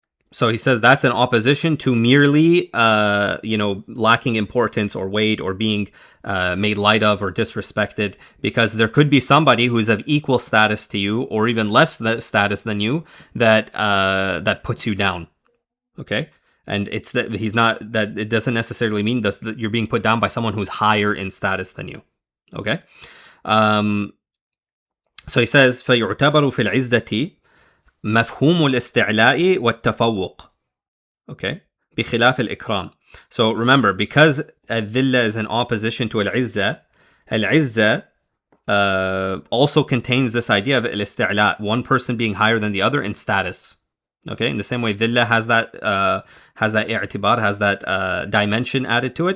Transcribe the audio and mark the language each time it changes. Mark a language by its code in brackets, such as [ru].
[en] So he says that's in opposition to merely, lacking importance or weight or being made light of or disrespected, because there could be somebody who's of equal status to you or even less status than you that puts you down. Okay, and it's that he's not that it doesn't necessarily mean that you're being put down by someone who's higher in status than you. Okay, so he says [ar] فيعتبر في العزة مفهوم الاستعلاء والتفوق. Okay, بخلاف الإكرام. [en] So remember, because الذلة is in opposition to العزة, العزة also contains this idea of الاستعلاء, one person being higher than the other in status. Okay, in the same way, ذلة has that اعتبار, has that dimension added to it.